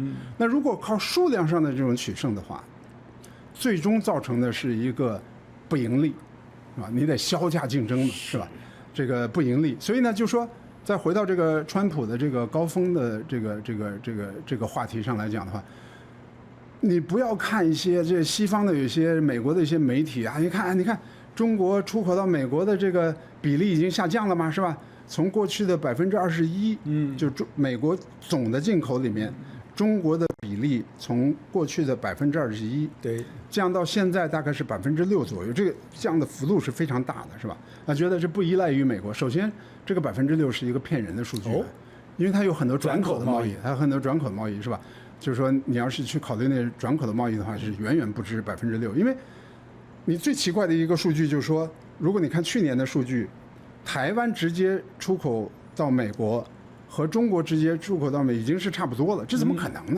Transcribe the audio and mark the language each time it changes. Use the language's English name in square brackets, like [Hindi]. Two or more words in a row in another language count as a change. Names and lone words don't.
[Chinese] 那如果靠數量上的這種取勝的話，最終造成的是一個不盈利。你得削價競爭嘛，是吧？這個不盈利，所以呢，就說再回到這個川普的這個高峰的這個話題上來講的話，你不要看一些這西方的有些美國的一些媒體啊，你看中國出口到美國的這個比例已經下降了嘛，是吧？從過去的21%，就美國總的進口裡面，中國的比例從過去的21%，對，降到現在大概是6%左右，這個降的幅度是非常大的，是吧？那覺得這不依賴於美國。首先，這個6%是一個騙人的數據，因為它有很多轉口的貿易，它有很多轉口貿易，是吧？就是說，你要是去考慮那轉口的貿易的話，是遠遠不止6%。因為你最奇怪的一個數據就是說，如果你看去年的數據，台灣直接出口到美國和中國直接出口到美已經是差不多了，這怎麼可能呢？